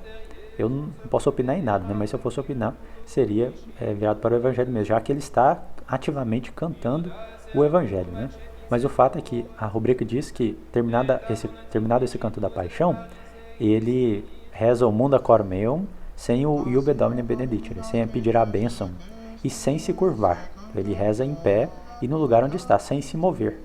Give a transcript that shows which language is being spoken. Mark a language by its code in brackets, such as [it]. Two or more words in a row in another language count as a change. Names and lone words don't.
[pt] Eu não posso opinar em nada, mas se eu fosse opinar, seria virado para o evangelho mesmo, já que ele está ativamente cantando o evangelho. Mas o fato é que a rubrica diz que, terminado esse canto da Paixão, ele reza o [la] munda cor meum [pt] sem o [la] Iube Domine Benedicere, [pt] sem pedir a bênção e sem se curvar. Ele reza em pé e no lugar onde está, sem se mover.